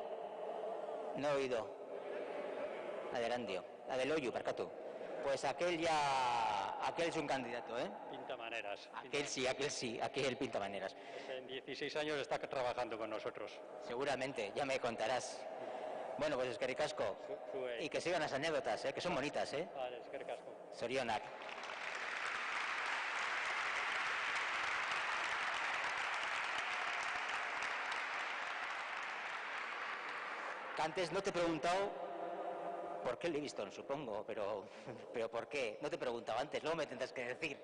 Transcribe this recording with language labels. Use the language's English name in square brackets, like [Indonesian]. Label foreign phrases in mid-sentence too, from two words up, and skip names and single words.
[Spanish] No he oído. La de Erandio. La del Oyu, Percatu. Pues aquel es un candidato, ¿eh? Pinta maneras. Aquel pinta maneras. En 16 años está trabajando con nosotros. Seguramente, ya me contarás. Bueno, pues [Basque] eskerrik asko. [Spanish] Y que sigan las anécdotas, que son bonitas, ¿eh? Vale, [Basque] eskerrik asko. Zorionak. [Spanish] Antes no te he preguntado por qué Livingston, supongo, pero ¿por qué? No te he preguntado antes, luego me tendrás que decir.